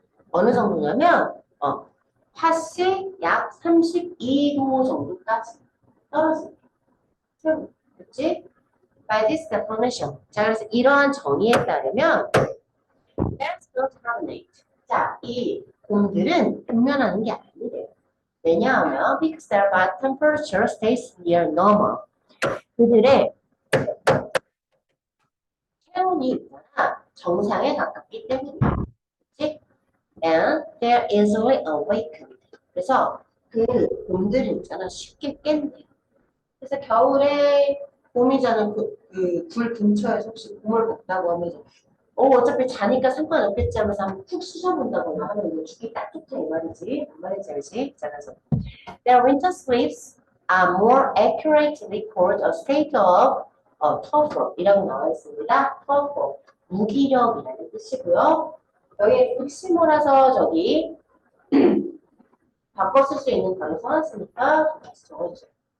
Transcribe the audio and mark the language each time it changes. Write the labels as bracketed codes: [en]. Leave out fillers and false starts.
[ko] 어느 정도냐면, 팥이 약 32도 정도까지 떨어집니다. 체온. 그치? [en] By this definition. [ko] 자, 그래서 이러한 정의에 따르면, [en] that's not carbonate. [ko] 자, 이 곰들은 분면하는 게 아니래요. 왜냐하면, [en] because their body temperature stays near normal. [ko] 그들의 체온이 있잖아. 정상에 가깝기 때문이야. 그치? [en] And they're easily awakened. [ko] 그래서 그 곰들이 있잖아. 쉽게 깬대. 그래서 겨울에 곰이잖아. 불 근처에서 혹시 곰을 먹다고 하면서 어차피 자니까 상관없겠지 하면서 한번 푹 쑤셔본다거나 하면 이거 죽기 딱 좋다 이 말이지. 그 말인지 알지? 자, 그래서 [en] their winter sleeps are more accurately called a state of tougher 이라고 나와 있습니다. tougher. [ko] 무기력이라는 뜻이고요. 여기 혹시 몰라서 저기 바꿔 쓸 수 있는 단어 써놨으니까 다시 적어주세요.